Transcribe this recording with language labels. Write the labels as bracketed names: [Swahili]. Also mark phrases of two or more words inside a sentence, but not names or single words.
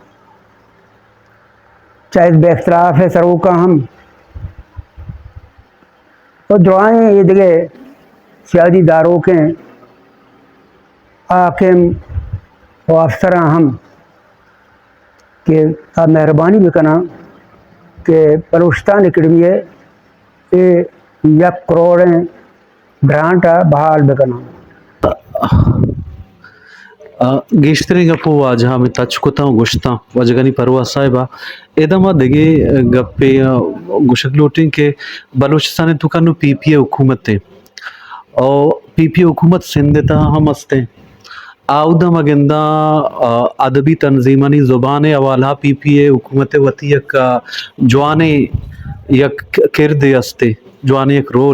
[Urdu] چاہے بے اختلاف ہے سروں کا ہم تو دعائیں یہ جگہ سیاسی داروں کے حاکم و افسر ہم کہ آپ مہربانی بھی کرنا کہ بلوچستان اکیڈمی ہے یہ 1 کروڑ گرانٹ بحال بھی کرنا [Baluchi] گیشترین گپو واجہ میں تچ کتا گشتا وجگانی پروا صاحبہ ایدما دگے گپے گشک لوٹیں کہ بلوچستان تو کنو پی پی اے [Urdu] حکومت ہے اور [Baluchi] پی پی اے حکومت سندھ تا ہم ہستے آؤدہ مگندہ ادبی تنظیمانی زبان حوالہ پی پی اے حکومت وتی یک جوانے یک کردے ہستے جوانے یک رول